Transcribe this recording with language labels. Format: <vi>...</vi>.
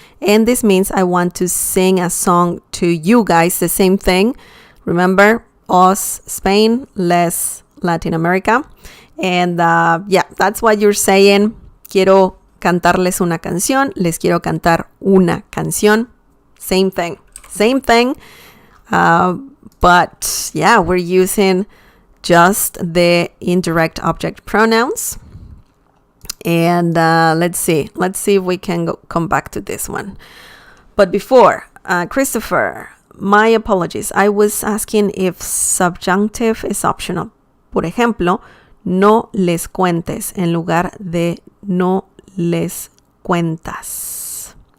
<en>And this means I want to sing a song to you guys. The same thing. Remember, us, Spain, les, Latin America. And yeah, that's what you're saying.</en> <es>Quiero cantarles una canción. Les quiero cantar una canción.</es> <en>Same thing. Same thing. But yeah, we're using just the indirect object pronouns. And let's see if we can come back to this one. But before, Christopher, my apologies. I was asking if subjunctive is optional.</en> <es>Por ejemplo, no les cuentes en lugar de no les cuentas.</es>